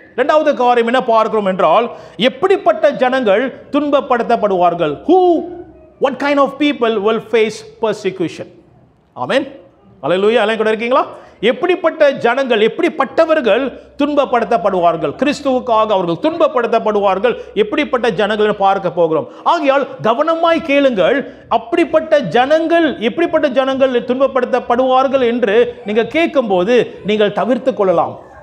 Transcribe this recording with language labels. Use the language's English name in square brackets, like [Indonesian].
[Tamil] 2வது காரியம் என்ன பார்க்கிறோம் என்றால், எப்படிப்பட்ட ஜனங்கள் துன்பப்படுத்தப்படுவார்கள்? [English] What kind of people will face persecution? [Tamil] ஆமென். அல்லேலூயா. எல்லாம் கூட இருக்கீங்களா? எப்படிப்பட்ட ஜனங்கள், எப்படிப்பட்டவர்கள் துன்பப்படுத்தப்படுவார்கள்? கிறிஸ்துவுக்காக அவர்கள் துன்பப்படுத்தப்படுவார்கள். எப்படிப்பட்ட ஜனங்கள் பார்க்க போகிறோம். ஆகையால் கவனமாய் கேளுங்கள். அப்படிப்பட்ட ஜனங்கள், எப்படிப்பட்ட ஜனங்கள் துன்பப்படுத்தப்படுவார்கள் என்று நீங்கள் கேட்கும்போது நீங்கள் தவிர்த்து கொள்ளலாம்.